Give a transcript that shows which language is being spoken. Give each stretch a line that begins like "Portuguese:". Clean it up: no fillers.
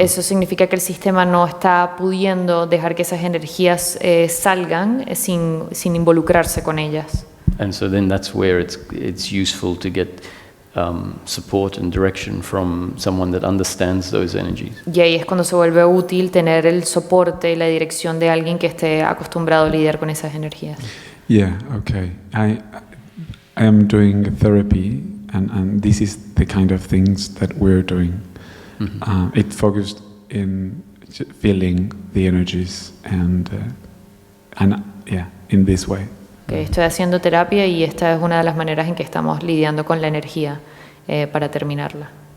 Spanish: eso significa que el sistema no está pudiendo dejar que esas energías salgan sin involucrarse con ellas.
English: And so then that's where it's useful to get support and direction from someone that understands those energies.
Spanish: Y ahí es cuando se vuelve útil tener el soporte y la dirección de alguien que esté acostumbrado a lidiar con esas energías.
English: Yeah, okay. I am doing therapy, and this is the kind of things that we're doing. It focused in feeling the energies and yeah, in this way.
Spanish: Estoy haciendo terapia y esta es una de las maneras en que estamos lidiando con la energía para terminarla.